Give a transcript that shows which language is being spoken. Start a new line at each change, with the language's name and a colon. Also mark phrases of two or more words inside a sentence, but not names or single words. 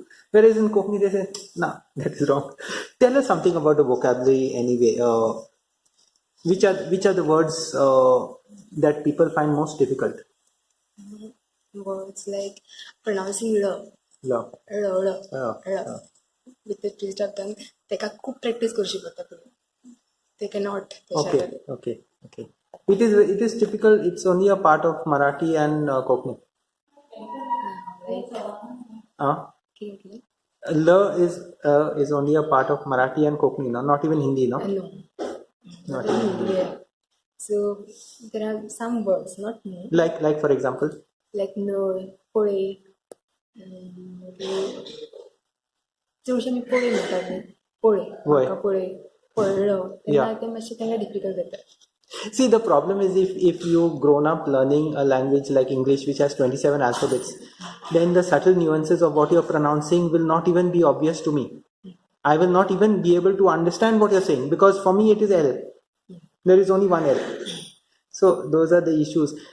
English: Whereas in Konkani they say, nah, that is wrong. Tell us something about the vocabulary anyway. Which are the words that people find most difficult? words like pronouncing l,
Konkani: ल ळ, ळ, ळ, uh.
English: with the twist of tongue.
Konkani: तेका खूप प्रॅक्टीस करची पडटा पयलीं.
English: They cannot. Okay, okay, okay. It is typical. It's only a part of Marathi and Konkani. Like, Uh, L is only a part of Marathi and Konkani, no? Not even Hindi, no? no. Not in Hindi. Yeah. So there are some words, not more. Like for example.
Konkani: Like नळ, पळे, चडशे मी पळे म्हणटात न्ही, पळे, वय. म्हाका पळे, पळ्ळो, तेन्ना
English: Yeah.
Konkani: तें मातशें तांकां डिफिकल्ट जाता.
English: See, the problem is if you've grown up learning a language like English, which has 27 alphabets, then the subtle nuances of what you're pronouncing will not even be obvious to me. I will not even be able to understand what you're saying because for me it is L. There is only one L. So those are the issues.